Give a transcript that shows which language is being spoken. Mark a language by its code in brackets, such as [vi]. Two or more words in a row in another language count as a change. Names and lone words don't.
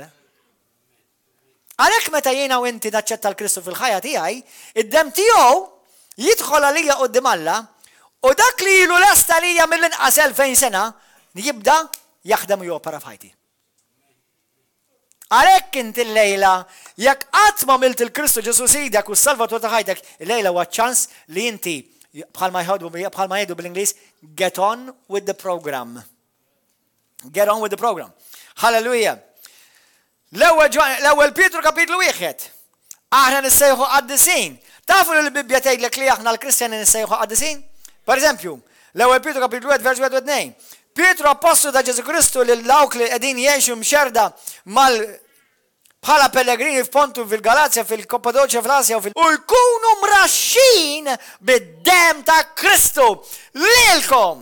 [mt] Għalhekk meta jiena u inti naċċetta l-Kristu fil-ħajja tiegħi, id-dem tiegħu jidħol għalija quddiem Alla u dak li ilu lesta lija mill-inqas 2000 sena jibda jaħdem u jopera f'ħajti. Għalhekk inti l-lejla jekk qatt ma milt il-Kristu Ġesu sidek u s-Salvatur ta' ħajtek, il-lejla huwa ċans li inti bħalma jgħidu bl-Ingliż [en] get on with the program. Get on with the program. Hallelujah. [mt] L-ewwel Pietru kapitlu 1. Aħna nissejħu qaddisin. Tafu li l-Bibja tgħidlek li aħna l-Kristjani nissejħu qaddisin? Per eżempju, l-ewwel Pietru kapitlu 1 vers 1 u 2. Pietru apostolu ta' Ġesu Kristu lil dawk li qegħdin jgħixu mxerda bħala pellegrini f'Pontu fil-Galazja, fil-Kappadoċja, fl-Asja u jkunu mraxxin bid-dem ta' Kristu lilkom.